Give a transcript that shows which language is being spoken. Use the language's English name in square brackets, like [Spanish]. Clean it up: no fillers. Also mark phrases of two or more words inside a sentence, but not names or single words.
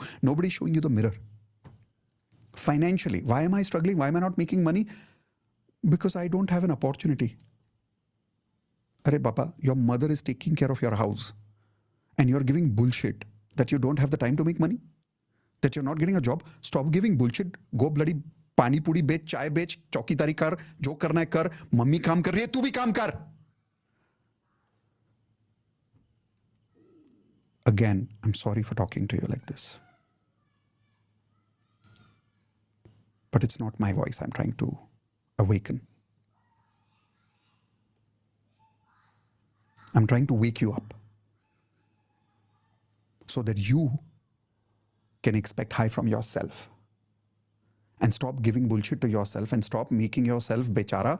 [English] Nobody is showing you the mirror. Financially, why am I struggling? Why am I not making money? Because I don't have an opportunity. [Hindi] अरे बाबा, [English] your mother is taking care of your house and you're giving bullshit that you don't have the time to make money, that you're not getting a job. Stop giving bullshit. Go bloody [Hindi] पानी पूरी बेच, चाय बेच, चौकीदारी कर, जो करना है कर, मम्मी काम कर रही है, तू भी काम कर. [English] Again, I'm sorry for talking to you like this. But it's not my voice I'm trying to awaken. I'm trying to wake you up so that you can expect high from yourself and stop giving bullshit to yourself and stop making yourself bechara.